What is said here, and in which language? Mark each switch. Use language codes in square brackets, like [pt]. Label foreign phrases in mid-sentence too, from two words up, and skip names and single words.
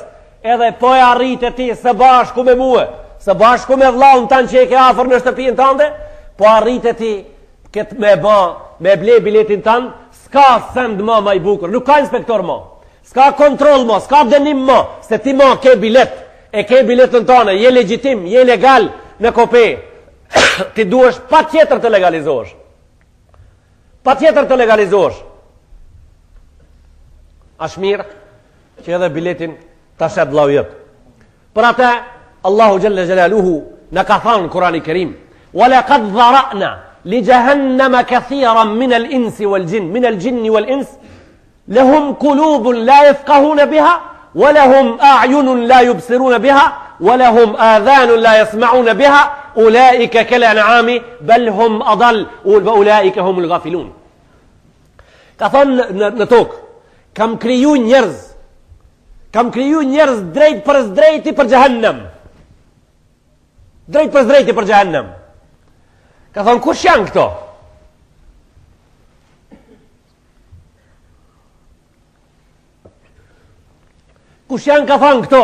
[sq] Edhe po e arritë ti së bashku me mua, së bashku me vllaun tanë që e ke afër në shtëpinë tënde, po arritë ti këtë me ble biletin tanë, s'ka send më i bukur, nuk ka inspektor më, s'ka kontroll më, s'ka dënim më, se ti më ke bilet, e ke biletën tënde, je legjitim, je legal në kope, ti duhesh pa tjetër të legalizohesh. Pa tjetër të legalizohesh. Ashtë mirë që edhe biletin ta shet vllau jep. Për atë [ar] الله جل جلاله [sq] në ka thënë Kurani Kerim, [ar] "ولقد ذرأنا لجهنم كثيرا من الإنس والجن من الجن والإنس لهم قلوب لا يفقهون بها ولهم أعين لا يبصرون بها ولهم آذان لا يسمعون بها أولئك كالأنعام بل هم أضل وأولئك هم الغافلون." [sq] Ka thënë në tokë, kam kriju njerëz drejt për drejti për xhehenem. Drejt për drejti për xhehenem. Ka thonë, kush janë këto? Kush janë, ka thonë, këto?